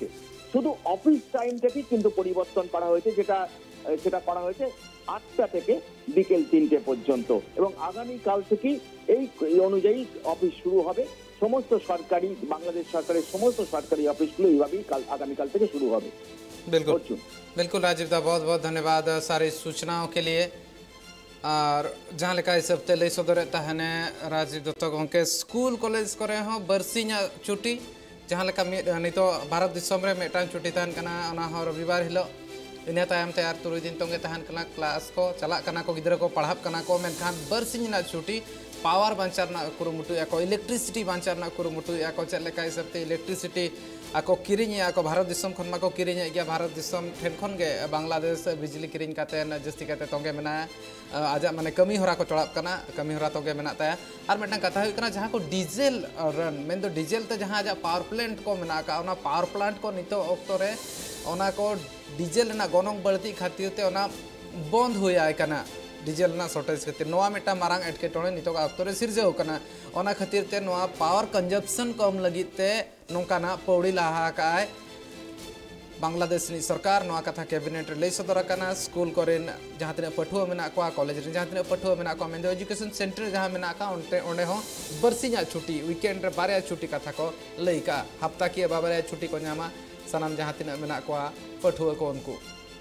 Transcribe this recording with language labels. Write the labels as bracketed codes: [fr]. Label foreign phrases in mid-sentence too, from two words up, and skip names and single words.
[bn] শুধু অফিস টাইমটাকেই কিন্তু পরিবর্তন করা হয়েছে, সেটা করা হয়েছে 8টা থেকে বিকেল 3টে পর্যন্ত, এবং আগামীকাল থেকেই এই অনুযায়ী অফিস শুরু হবে। সমস্ত সরকারি, বাংলাদেশ সরকারের সমস্ত সরকারি অফিসগুলো এইভাবেই আগামীকাল থেকে শুরু হবে। [hi] बिल्कुल बिल्कुल राजीव दा बहुत बहुत धन्यवाद सारी सूचनाओं के लिए। [sat] और जहाँ लेका हिसाब ते लई सदर तहने राजीव दत्त गंके स्कूल कॉलेज करे हो बरसिया छुट्टी, जहाँ लेका नितो भारत दिसम रे मेटान छुट्टी तहन कना, ओना हो रविवार हिलो। इन तायम ते 3 दिन तोंगे तहन कना, क्लास को चला कना को, गिद्रा को पढ़ाब कना को, मेनखान बरसिया छुट्टी पावर बांचारना कुरुमुटु याको, इलेक्ट्रिसिटी बांचारना कुरुमुटु याको, चल लेका हिसाब ते इलेक्ट्रिसिटी आको किरिंग आको भारत दिसम खन माको किरिंग गया, भारत दिसम ठेन खन गे बांग्लादेश बिजली किरिंग काते जस्ती काते तोंगे मेना आजा माने कमी होरा को चढ़ाब कना, कमी होरा तोंगे मेना ताया। और मेटना कथा हुई कना जहाँ को डीजल रन मेन दो डीजल ते जहाँ आजा [en] power plant [sat] को मेना का, ओना [en] power plant [sat] को नितो ऑक्टो रे ओना को डीजल ना गोनोंग बढ़ती खातिर ते ओना बंद हुई आय कना, डीजल ना शॉर्टेज खातिर नोआ मेटा मारांग एटकेटोणे नितो का ऑक्टो रे सिरजेव कना। ओना खातिर ते नोआ [en] power consumption [sat] कम लगित ते नोंकाना पौड़ी लाहा काय बांग्लादेश सरकार नोआ कथा कैबिनेट लई सदर कना। स्कूल कोरेन जहाँ तिना पठुआ मेना को, कॉलेज रे जहाँ तिना पठुआ मेना को, मेन [en] education center [sat] जहाँ मेना का ओंडे हो बरसिया छुट्टी, वीकेंड रे बारे छुट्टी कथा को लई का, हफ्ता की बाबारे छुट्टी को नामा सनाम जहाँ तिना मेना को पठुआ को उनको।